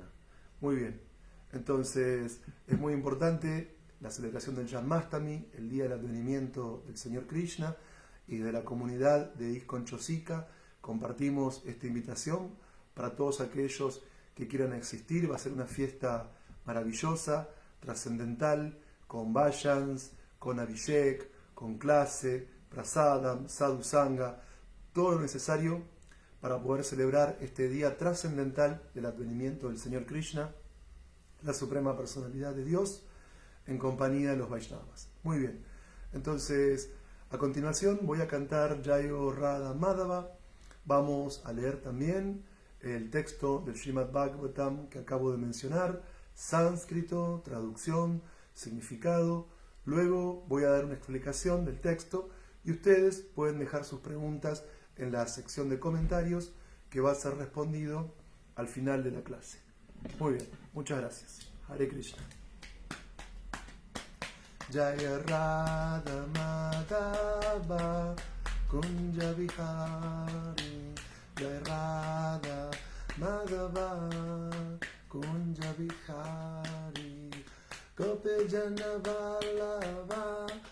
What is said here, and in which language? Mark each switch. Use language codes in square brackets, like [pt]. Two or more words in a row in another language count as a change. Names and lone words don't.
[es] Muy bien, entonces es muy importante la celebración del Janmastami, el día del advenimiento del Señor Krishna, y de la comunidad de ISKCON Chosica compartimos esta invitación para todos aquellos que quieran asistir. Va a ser una fiesta maravillosa, trascendental, con vayans, con abhishek, con clase, prasadam, [sa] sadhu sangha, [es] todo lo necesario para poder celebrar este día trascendental del advenimiento del Señor Krishna, la suprema personalidad de Dios, en compañía de los Vaishnavas. Muy bien, entonces a continuación voy a cantar Jayo Radha Madhava. Vamos a leer también el texto del Srimad Bhagavatam que acabo de mencionar, sánscrito, traducción, significado. Luego voy a dar una explicación del texto y ustedes pueden dejar sus preguntas en la sección de comentarios que va a ser respondido al final de la clase. Muy bien, muchas gracias. Hare Krishna. [sa] Jaya Radha Madhava Kunja Vihari, Jaya Radha Madhava Kunja Vihari, Gopi Jana Vallabha